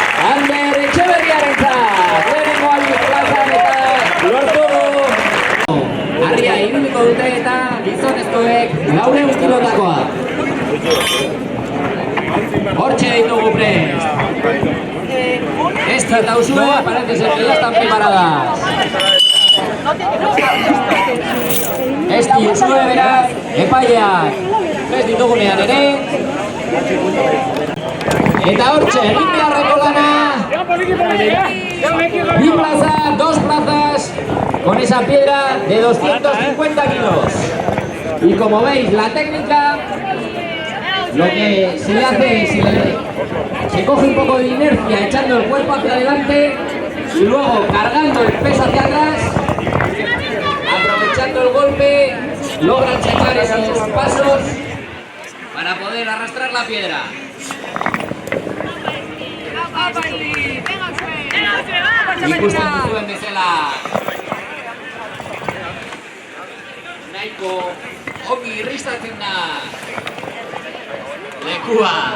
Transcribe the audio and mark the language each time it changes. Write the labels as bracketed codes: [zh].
[eu] Ander Etxeberriarentzat. Lehenengo aldiz plazan eta lortu du. Harria iruliko dute eta gizonezkoek 400 kilotakoa. Hortxe ditugu prest. [es] Esta eta Usue parece ser que ya están preparadas. [eu] Esti Usue berak epaileak prest ditugunean ere. Eta hortxe egin beharreko lana. [es] 2 plazas con esa piedra de 250 kilos. Y como veis, la técnica, lo que se le hace es se coge un poco de inercia echando el cuerpo hacia adelante y luego cargando el peso hacia atrás, aprovechando el golpe, logran sacar esos pasos para poder arrastrar la piedra. [eu] Ikusten duzuen bezala nahiko ongi irristatzen da lekua.